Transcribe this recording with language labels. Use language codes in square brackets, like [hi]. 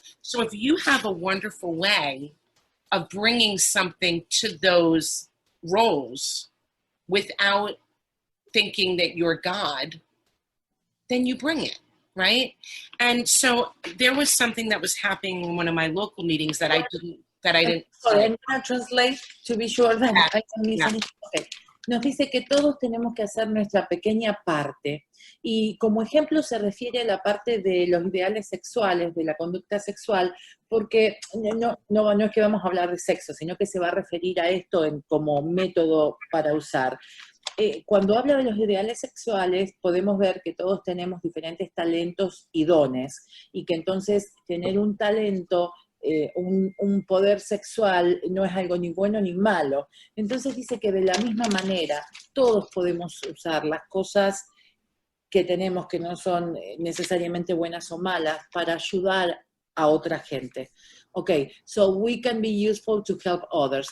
[en] So if you have a wonderful way of bringing something to those roles without thinking that you're God, then you bring it, right? And so there was something that was happening in one of my local meetings that I didn't. Sorry, I'm going to translate to be sure that I can miss anything. Okay. [es] Nos dice que todos tenemos que hacer nuestra pequeña parte, y como ejemplo se refiere a la parte de los ideales sexuales, de la conducta sexual, porque no es que vamos a hablar de sexo, sino que se va a referir a esto como método para usar. Cuando habla de los ideales sexuales, podemos ver que todos tenemos diferentes talentos y dones, y que entonces tener un talento, un poder sexual no es algo ni bueno ni malo. Entonces dice que de la misma manera todos podemos usar las cosas que tenemos que no son necesariamente buenas o malas para ayudar a otra gente. [en] Okay, so we can be useful to help others.